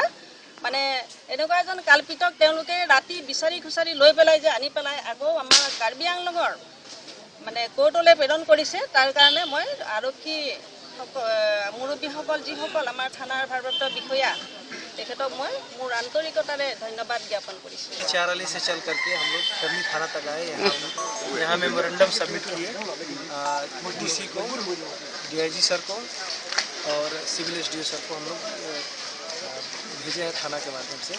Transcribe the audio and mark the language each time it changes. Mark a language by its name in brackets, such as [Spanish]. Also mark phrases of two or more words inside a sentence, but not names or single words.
[Assamese] মানে এনেকুৱা এজন কালপিতক তেওঁলোকে ৰাতি বিচাৰি খুচাৰি লৈ পেলাই যে আনি পেলাই আকৌ আমাৰ কাৰ্বি আংলঙৰ মানে কোৰ্টলৈ প্ৰেৰণ কৰিছে, তাৰ কাৰণে মই আৰক্ষী মুৰব্বীসকল যিসকল আমাৰ থানাৰ ভাৰপ্ৰাপ্ত বিষয়া, তেখেতক মই মোৰ আন্তৰিকতাৰে ধন্যবাদ জ্ঞাপন কৰিছোঁ। [Hindi] चाराली से चल करके हम लोग कर्मी थाना तक आए, यहाँ [English] memorandum submit [Hindi] किए डीसी को, [English] DIG sir [Hindi] को और [English] civil SDO sir [Hindi] को हम लोग भेजे हैं थाना के माध्यम से।